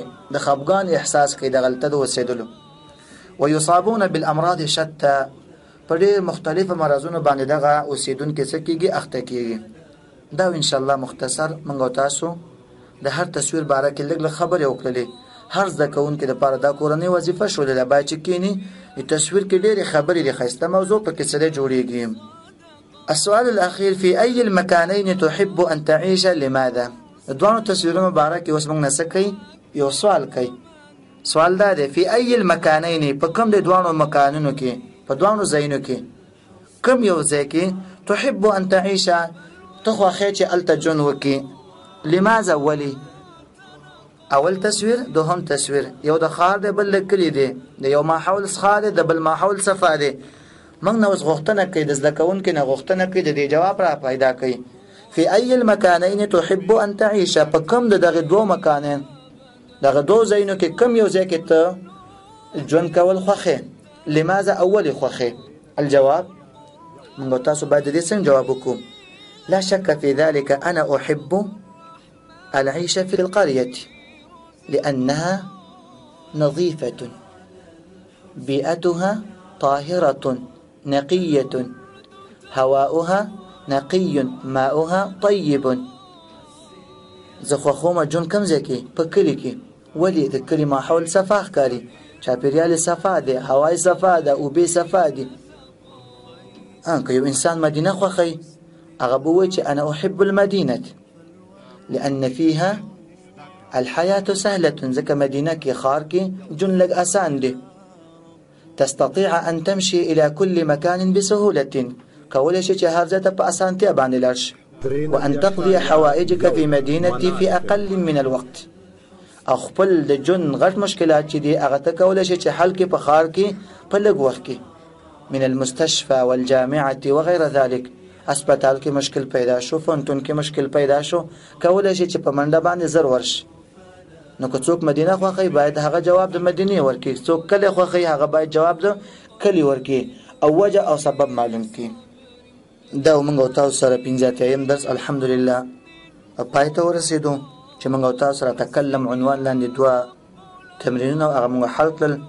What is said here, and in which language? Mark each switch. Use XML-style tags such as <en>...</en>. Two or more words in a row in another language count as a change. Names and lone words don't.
<ps>د خفګان احساس کوي د غلطه د اوسېدلو.</ps> <ar>ويصابون بالامراض شتى،</ar> <ps>په ډېر مختلفو مرضونو باندې دغه اوسیدونکي څه کېږي؟ اخته کېږي. دا</ps> <ar>ان شاء الله</ar> <ps>مختصر موږ تاسو د هر تصویر باره کې لږ خبرې وکړلې. هر زده کوونکي دپاره دا کورنۍ وظیفه شولې، باید چې کښېني د تصویر کې ډېرې خبرې د ښایسته موضوع پکې سره جوړېږي.</ps> <ar>السؤال الأخير، في أي المكانين تحب أن تعيش لماذا؟</ar> <ps>دوانو تصویرونو باره کې اوس موږ نه څه کوي؟ یو سوال کوي. سوال دا دی،</ps> <ar>في أي المكانين،</ar> <ps>په کوم د دوانو مکانونو کې، په دوانو ځایونو کې کوم یو ځای کې</ps> <ar>تحب أن تعيش،</ar> <ps>ته خوښې چې هلته ژوند وکړي؟</ps> <ar>لماذا؟ ولې؟</ar> <ps>اول تصویر، دوهم تصویر، یو د ښار دی بل د کلي دی، د یو ماحول څخه دی د بل ماحول صفا دی. موږ نه اوس غوښتنه کوي، د زده کوونکي نه غوښتنه کوي د دې جواب را پیدا کوي.</ps> <ar>فی ای المکانین تحب ان تعیش،</ar> <ps>په کوم د دغه دوه مکانین، دغه دوه ځایونو کې کوم یو ځای کې ته ژوند کول خوښې؟ لماذا؟ اولې خوښې. الجواب، موږ تاسو باید د دې څنګه جواب وکړو؟</ps> <ar>لا شک فی ذلك انا احب العيش في القرية لأنها نظيفة، بيئتها طاهرة نقية، هواؤها نقي، ماؤها طيب.</ar> <ps>زه خوښومه ژوند کوم ځای کې؟ په کلي کې. ولې؟ د کلي ماحول صفا ښکاري، چاپېریال صفا دی، هوا صفا ده، اوبه صفا دي. که یو انسان مدینه خوښوي، هغه به وایي چې</ps> <ar>انا احب المدینة لأن فيها الحياة سهلة،</ar> <ps>ځکه مدینه کې ښار کې ژوند لږ آسان دی.</ps> <ar>تستطيع أن تمشي إلى كل مكان بسهولة،</ar> <ps>کولی شي چې هر ځای ته په اسانتیا باندې لاړ شي.</ps> <ar>وأن تقضي حوائجك في مدينتي في أقل من الوقت،</ar> <ps>او خپل د ژوند غټ مشکلات چې دي هغه ته کولی شي چې حل کړي په ښار کې په لږ وخت کې.</ps> <ar>من المستشفى والجامعة وغير ذلك،</ar> <ps>اسپیټال کې مشکل پیدا شو، فونتون کې مشکل پیدا شو، کولی شي چې په منډه باندې زر ورشي. نو که څوک مدینه خوښوي باید هغه جواب د مدینې ورکړي، څوک کلی خوښوي هغه باید جواب د کلی ورکړي، او وجه او سبب معلوم کړي. دا موږ او تاسو سره 15 درس الحمدلله پای ته ورسېدو، چې موږ او تاسو سره تکلم عنوان لاندې 2 تمرینونه هغه موږ حل کړل.</ps>